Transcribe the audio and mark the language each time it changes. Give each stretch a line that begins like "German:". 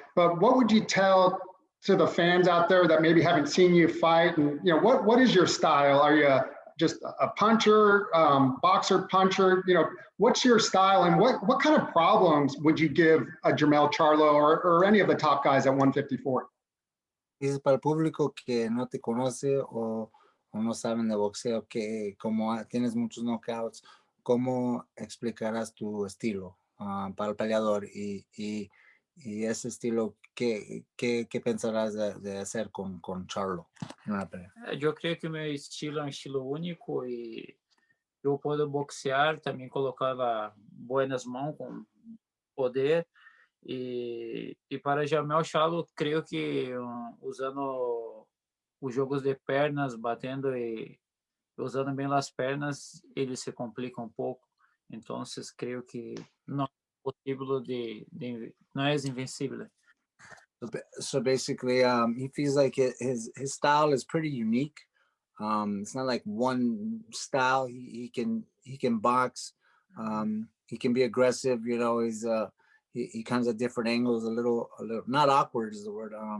English: But what would you tell to the fans out there that maybe haven't seen you fight? And what is your style? Are you just a puncher, boxer, puncher? What's your style, and what kind of problems would you give a Jermell Charlo or any of the top guys at 154?
Spanish: Dices, para el público que no te conoce o no saben de boxeo, que como tienes muchos knockouts, ¿cómo explicarás tu estilo para el peleador? Y ese estilo, ¿qué pensarás de hacer con Charlo en una pelea?
Portuguese: Eu creio que o meu estilo é um estilo único e eu posso boxear, também colocar boas mãos com poder. E para Jermell Charlo, creio que usando os jogos de pernas, batendo e usando bem as pernas, ele se complica um pouco. Então, creio que não é possível não é invencível.
English: So basically, he feels like his style is pretty unique. It's not like one style. He can box. He can be aggressive. He's he comes at different angles. A little not awkward is the word.